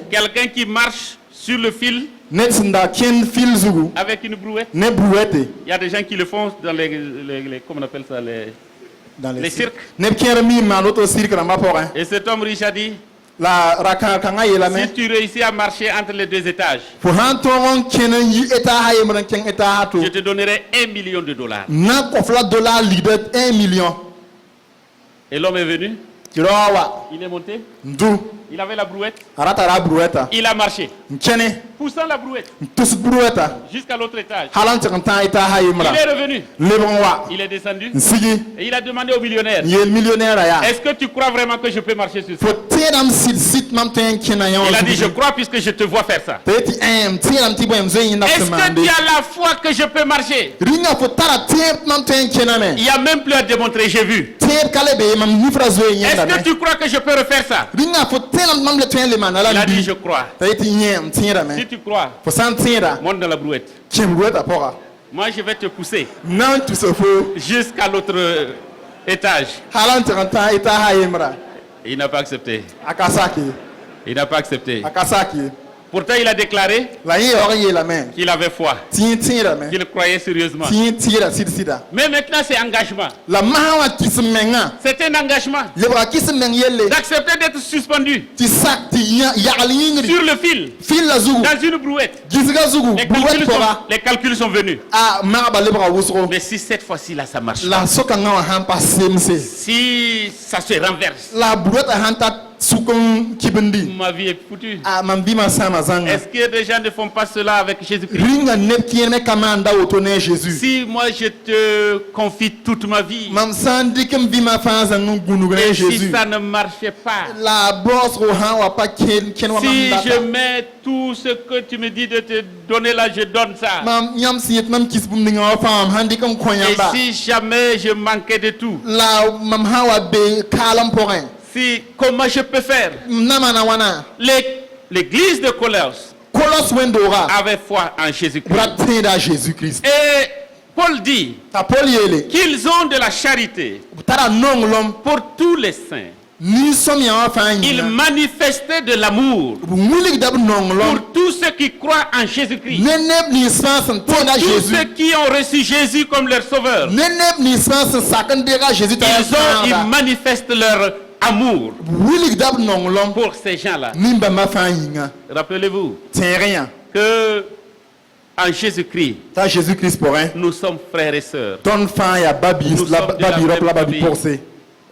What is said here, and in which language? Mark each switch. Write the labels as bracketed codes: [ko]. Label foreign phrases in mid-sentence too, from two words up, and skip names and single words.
[fr] Quelqu'un qui marche sur le fil [mos] ned sẽn da kẽnd fil zugu [fr] avec une brouette. [mos] ne buruɛte [fr] Il y a des gens qui le font dans comment on appelle ça, dans les cirques. [mos] neb kẽer miim maan woto sirk rãmbã pʋgẽ [fr] Et cet homme riche a dit, [mos] la ra-kãag-kãngã yeelame [fr] si tu réussis à marcher entre les deux étages, [mos] fo sã n tõog n kẽn n yi etaasã yembr n kẽng etaasã to [fr] je te donnerai $1 million. [mos] na n kõf la dollar ligda 1 million [fr] Et l'homme est venu, [mos] tɩ rao wa [fr] il est monté, [mos] n du [fr] il avait la brouette, [mos] a ra tara a buruɛta [fr] il a marché, [mos] n kẽne [fr] poussant la brouette [mos] n tus buruɛta [fr] jusqu'à l'autre étage. [mos] hal n tɩg n tã etaasã yembra [fr] Il est revenu, [mos] lebg n wa [fr] il est descendu [mos] n sigi [fr] et il a demandé au millionnaire, [mos] n yeel millionnaire yaa [fr] est-ce que tu crois vraiment que je peux marcher sur ça? [mos] fo tẽedame sɩd mam tõe n kẽna yã [fr] Il a dit, je [mos] wã [fr] crois puisque je te vois faire ça. [mos] t'a yetɩ m tẽedame tɩ bõe m zoe yẽnda [fr] Est-ce [mos] sẽn [fr] que [mos] maande [fr] tu as la foi que je peux marcher? [mos] rĩngã fo tara tẽeb mam tõe n kẽname [fr] Il n'y a même plus à démontrer, j'ai vu. [mos] tẽeb ka le be mam nifra zoe [fr] Est-ce que [mos] yẽndame [fr] tu crois que je peux refaire ça? [mos] rĩngã fo tẽedame mam le tõe n le maana la [fr] Il a dit, [mos] n [fr] je [mos] bɩ [fr] crois. [mos] t'a yetɩ yẽ m tẽedame [fr] Si tu crois, [mos] fo sã n tẽeda [fr] monte dans la brouette. [mos] kẽm roɛta pʋga [fr] Moi, je vais te pousser [mos] na n tusa fo [fr] jusqu'à l'autre étage. [mos] hal n tɩg n tã etaasã yembra [fr] Il n'a pas accepté. [mos] a ka sak ye [fr] Il n'a pas accepté. [mos] a ka sak ye [fr] Pourtant, il a déclaré [mos] la yẽ yaoog n yeelame [fr] qu'il avait foi, [mos] tɩ yẽ tẽedame [fr] qu'il croyait sérieusement. [mos] tɩ yẽ tɩɩda sɩd-sɩda [fr] Mais maintenant, c'est engagement. [mos] la masã wã kɩsem menga [fr] C'est un engagement [mos] lebga kɩsem meng yelle [fr] d'accepter d'être suspendu [mos] tɩ sak tɩ yagl yĩngri [fr] sur le fil, [mos] fɩl la zugu [fr] dans une brouette. [mos] gisga zugu buwet pʋga [fr] Les calculs sont venus. [mos] a magba lebga wʋsgo [fr] Mais si cette fois-ci, là, ça marche, [mos] la sokãngã wã sãn pa semse [fr] si ça se renverse, [mos] la buwɛtã sãn ta suk n kibndi [fr] ma vie est foutue. [mos] a mam bɩmã sãma zãnga [fr] Est-ce que des gens ne font pas cela avec Jésus-Christ? [mos] rĩnga neb kẽer ka maanda woto ne a Jésus [fr] Si moi je te confie toute ma vie, [mos] mam sã n dɩk m bɩmã fãa zãng n gũnug ne [fr] et Jésus si ça ne marchait pas, [mos] la baoosgo sã n wa pa kẽn wa mam [fr] si je [mos] data [fr] mets tout ce que tu me dis de te donner là, je donne ça. [mos] mam yãmb sẽn yet mam kis bũmb ninga wã fãa mam sãn dɩk n kõ [fr] Et [mos] yãmba [fr] si jamais je manquais de tout, [mos] la mam sã n wa be kaalem pʋgẽ [fr] si comment je peux faire? [mos] m na maana wãna [fr] L'église de Colosse [mos] kolos wẽn-dooga [fr] avait foi en Jésus-Christ. [mos] ra tẽeda a Jésus-Christ [fr] Et Paul dit [mos] t'a Paul yeele [fr] qu'ils ont de la charité [mos] b tara nonglem [fr] pour tous les saints. [mos] nin-sõmyã wã fãa [fr] Ils [mos] yĩnga [fr] manifestaient de l'amour [mos] b wilgda b nonglem [fr] pour tous ceux qui croient en Jésus-Christ. [mos] ne neb nins fãa sẽn tẽeda [fr] Tous Jésus ceux qui ont reçu Jésus comme leur sauveur. [mos] ne neb nins fãa sẽn sak n deega a Jésus t'a [fr] Ils [mos] yaa [fr] manifestent leur amour [mos] b wilgda b nonglem [fr] pour ces gens-là. [mos] nin-bãmbã fãa yĩnga [fr] Rappelez-vous [mos] tẽeg yã [fr] que en Jésus-Christ, [mos] t'a Jésus-Christ pʋgẽ [fr] nous sommes frères et sœurs. [mos] tõnd fãa yaa [fr] Nous sommes de la [mos] ba-bi-rop la [fr] même [mos] ba-bi-pʋgse [fr] Et